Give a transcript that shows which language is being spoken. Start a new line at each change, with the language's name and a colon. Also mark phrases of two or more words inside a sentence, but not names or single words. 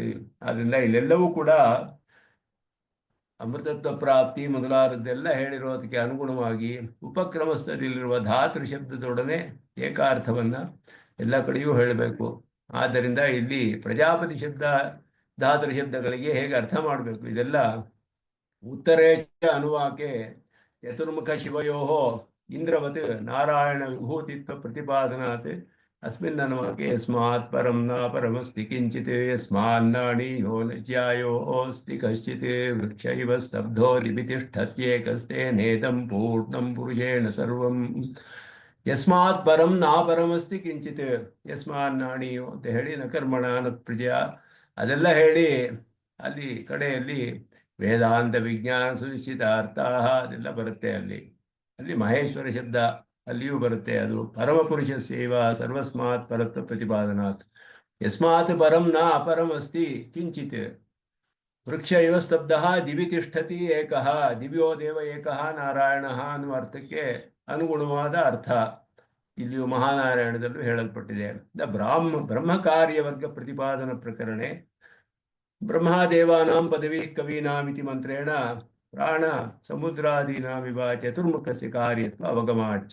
Kannada: ಆದ್ದರಿಂದ ಇಲ್ಲೆಲ್ಲವೂ ಕೂಡ ಅಮೃತತ್ವ ಪ್ರಾಪ್ತಿ ಮೊದಲಾದದ್ದೆಲ್ಲ ಹೇಳಿರೋದಕ್ಕೆ ಅನುಗುಣವಾಗಿ ಉಪಕ್ರಮಸ್ಥದಲ್ಲಿರುವ ಧಾತೃ ಶಬ್ದದೊಡನೆ ಏಕಾರ್ಥವನ್ನ ಎಲ್ಲ ಕಡೆಯೂ ಹೇಳಬೇಕು. ಆದ್ದರಿಂದ ಇಲ್ಲಿ ಪ್ರಜಾಪತಿ ಶಬ್ದ ಧಾತೃ ಶಬ್ದಗಳಿಗೆ ಹೇಗೆ ಅರ್ಥ ಮಾಡಬೇಕು, ಇದೆಲ್ಲ
Sanskrit: ಉತ್ತರೇಚ ಅನುವಾಕೆ ಚತುರ್ಮುಖ ಶಿವಯೋ ಇಂದ್ರವತ್ ನಾರಾಯಣ ವಿಭೂತಿತ್ವ ಪ್ರತಿಪಾದನಾತ್ ಅಸ್ಮಿನ್ ಅನುವಾಕೆ ಯಸ್ಮಾತ್ ಪರಂ ನ ಪರಮಸ್ತಿ ಕಿಂಚಿತ್ ಯಸ್ಮಾನ್ನಾಣೀಯೋ ಜ್ಯಾಯೋಸ್ತಿ ಕಶ್ಚಿತ್ ವೃಕ್ಷ ಇವ ಸ್ತಬ್ಧೋ ಲಿಬಿತಿಷ್ಠತ್ಯೇಕಸ್ತೇನೇದಂ ಪೂರ್ಣಂ ಪುರುಷೇಣ ಸರ್ವಂ. ಯಸ್ಮಾತ್ ಪರಂ ನಾ ಪರಮಸ್ತಿ ಕಿಂಚಿತ್, ಯಸ್ಮಾನ್ನಾಣೀಯೋ
Kannada: ಅಂತ ಹೇಳಿ
Sanskrit: ನ ಕರ್ಮಣ ನ ಪ್ರಜಾ
Kannada: ಅದೆಲ್ಲ ಹೇಳಿ ಅಲ್ಲಿ ಕಡೆಯಲ್ಲಿ
Sanskrit: ವೇದಾಂತ ವಿಜ್ಞಾನ ಸುನಿಶ್ಚಿತ
Kannada: ಅರ್ಥ ಅದೆಲ್ಲ ಬರುತ್ತೆ. ಅಲ್ಲಿ ಮಹೇಶ್ವರ ಶಬ್ದ ಅಲ್ಲಿಯೂ ಬರುತ್ತೆ.
Sanskrit: ಅದು ಪರಮಪುರುಷ ಸೇವಾ ಸರ್ವಸ್ಮಾತ್ ಪರತ್ವ ಪ್ರತಿಪಾದನಾತ್. ಯಸ್ಮಾತ್ ಪರಂ ನ ಅಪರಂ ಅಸ್ತಿ ಕಿಂಚಿತ್ ವೃಕ್ಷ ಇವ ಸ್ತಬ್ಧ ದಿವಿ ತಿಷ್ಠತಿ ಏಕಃ ದಿವ್ಯೋ ದೇವ ಏಕಃ ನಾರಾಯಣ
Kannada: ಅನ್ನುವ ಅರ್ಥಕ್ಕೆ ಅನುಗುಣವಾದ ಅರ್ಥ ಇಲ್ಲಿಯೂ ಮಹಾನಾರಾಯಣದಲ್ಲೂ ಹೇಳಲ್ಪಟ್ಟಿದೆ.
Sanskrit: ಬ್ರಹ್ಮ ಕಾರ್ಯವರ್ಗ ಪ್ರತಿಪಾದನ ಪ್ರಕರಣೆ ಬ್ರಹ್ಮದೇವಾನಾಂ ಪದವಿ ಕವೀನಾಮಿತಿ ಮಂತ್ರೇಣ ಪ್ರಾಣ ಸಮುದ್ರಾದೀನಾಮಿವ ಚತುರ್ಮುಖಸ್ಯ ಕಾರ್ಯತ್ವ ಅವಗಮಾಚ.